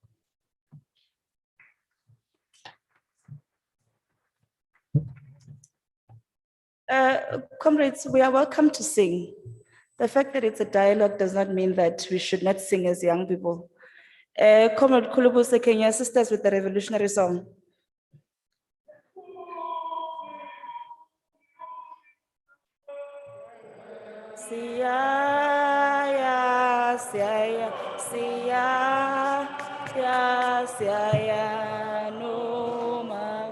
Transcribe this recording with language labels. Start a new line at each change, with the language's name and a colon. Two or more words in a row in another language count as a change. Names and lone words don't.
English: Comrades, we are welcome to sing. The fact that it's a dialogue does not mean that we should not sing as young people. Comrade Kulubuse, can you assist us with the revolutionary song? Siya, siya, siya, siya, siya, no ma.